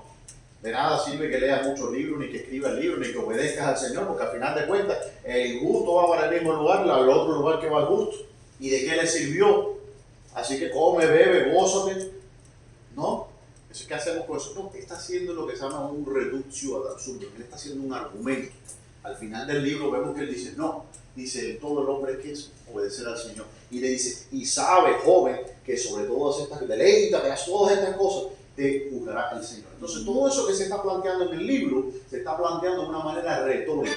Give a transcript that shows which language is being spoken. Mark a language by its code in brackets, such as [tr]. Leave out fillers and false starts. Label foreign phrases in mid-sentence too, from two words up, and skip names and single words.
[es] De nada sirve que leas muchos libros, ni que escribas libros, ni que obedezcas al Señor, porque al final de cuentas el gusto va para el mismo lugar, al otro lugar que va el gusto. ¿Y de qué le sirvió? Así que come, bebe, gózate. ¿No? Eso es que hacemos con eso. No, está haciendo lo que se llama un [la] reductio ad absurdum. [es] Él está haciendo un argumento. Al final del libro vemos que él dice, no, dice, todo el hombre que es obedecer al Señor. Y le dice, y sabe, joven, que sobre todas estas, deleita, que hace todas estas cosas, te juzgará el Señor. Entonces, todo eso que se está planteando en el libro, se está planteando de una manera retórica.